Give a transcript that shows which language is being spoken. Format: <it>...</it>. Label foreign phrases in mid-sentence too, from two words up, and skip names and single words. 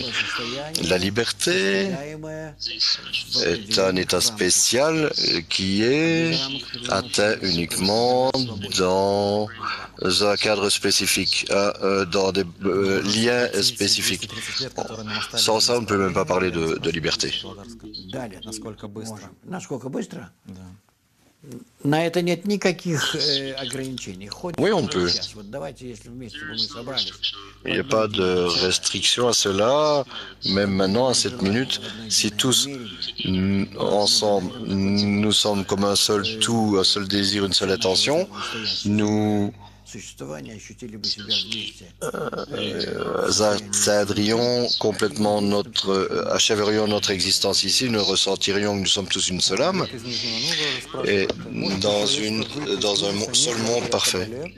<fr>La liberté est un état spécial qui est atteint uniquement dans un cadre spécifique, dans des liens spécifiques. Sans ça, on ne peut même pas parler de liberté.</fr> <ru>На это нет никаких ограничений.</ru> <fr>Oui, on peut.</fr> <ru>Вот давайте, если вместе бы мы собрались.</ru> <fr>Il n'y a pas de restriction à cela. Même maintenant, à cette minute, si tous ensemble, nous sommes comme un seul tout, un seul désir, une seule intention, nous atteindrions complètement achèverions notre existence ici, nous ressentirions que nous sommes tous une seule âme et dans un seul monde parfait.</fr>